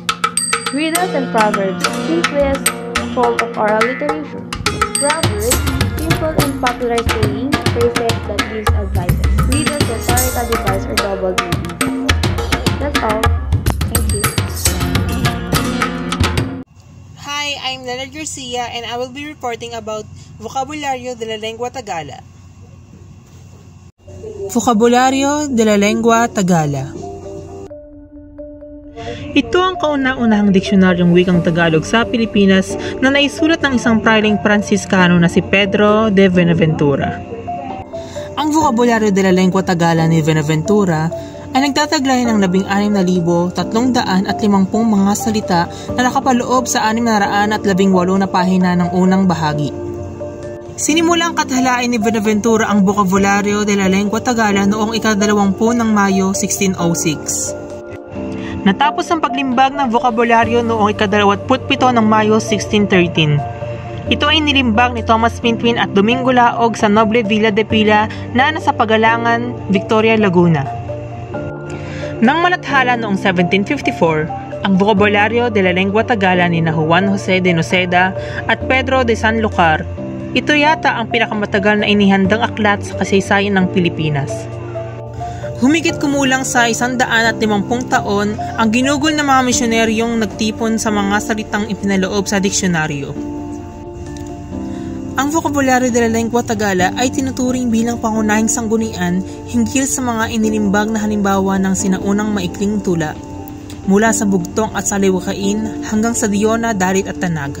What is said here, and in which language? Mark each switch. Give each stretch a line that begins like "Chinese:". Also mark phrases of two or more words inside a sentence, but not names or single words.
English: Riddles and proverbs, simplest form of oral literature. Proverbs popular saying, phrases that gives advices, little rhetorical device or double meaning. That's all. Thank you. Hi, I'm Leonard Garcia and I will be reporting about Vocabulario de la Lengua Tagala. Vocabulario de la Lengua Tagala.
Filipino: Ito ang kauna-unahang diksionaryong wikang Tagalog sa Pilipinas na naisulat ng isang prayleng Pransiskano na si Pedro de Buenaventura. Ang Vocabulario de la Lengua Tagala ni Buenaventura ay nagtataglay ng 16,350 mga salita na nakapaloob sa 618 na pahina ng unang bahagi. Sinimulang katahalain ni Buenaventura ang Vocabulario de la Lengua Tagala noong ika-20 ng Mayo 1606. Natapos ang paglimbag ng vokabularyo noong ika-27 ng Mayo 1613. Ito ay nilimbag ni Thomas Pintwin at Domingo Laog sa Noble Villa de Pila na nasa Pagalangan, Victoria, Laguna. Nang malathala noong 1754, ang Vocabulario de la Lengua Tagala ni Juan Jose de Noceda at Pedro de Sanlúcar, ito yata ang pinakamatagal na inihandang aklat sa kasaysayan ng Pilipinas. Humigit kumulang sa 150 taon ang ginugol ng mga misyoneryong nagtipon sa mga salitang ipinaloob sa diksyonaryo. Ang Vocabulario de la Lengua Tagala ay tinuturing bilang pangunahing sanggunian hinggil sa mga inilimbag na halimbawa ng sinaunang maikling tula, mula sa bugtong at saliwakain hanggang sa Diona, Dalit at Tanaga.